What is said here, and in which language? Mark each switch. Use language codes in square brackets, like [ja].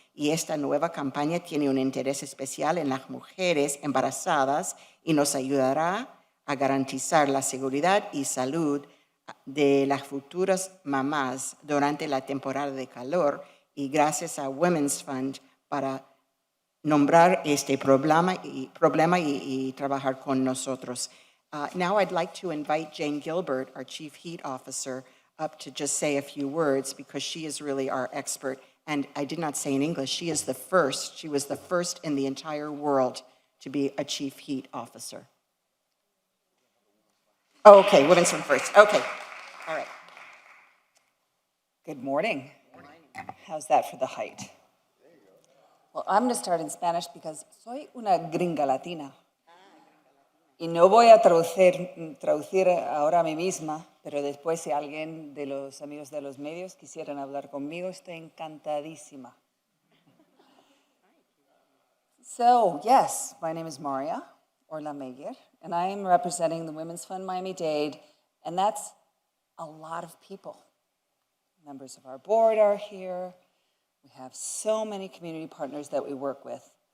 [es] Y esta nueva campaña tiene un interés especial en las mujeres embarazadas y nos ayudará a garantizar la seguridad y salud de las futuras mamás durante la temporada de calor, y gracias a Women's Fund para nombrar este problema y trabajar con nosotros. [en] Now I'd like to invite Jane Gilbert, our Chief Heat Officer, up to just say a few words because she is really our expert. And I did not say in English, she was the first in the entire world to be a Chief Heat Officer. Oh, okay, Women's Fund first. Okay, all right. Good morning. How's that for the height? Well, I'm going to start in Spanish because [es] soy una gringa latina. Y no voy a traducir ahora a mí misma, pero después si alguien de los amigos de los medios quisieran hablar conmigo, estoy encantadísima. [en] So, yes, my name is Maria Orla Meyer, and I am representing the Women's Fund Miami-Dade, and that's a lot of people. Members of our board are here. We have so many community partners that we work with.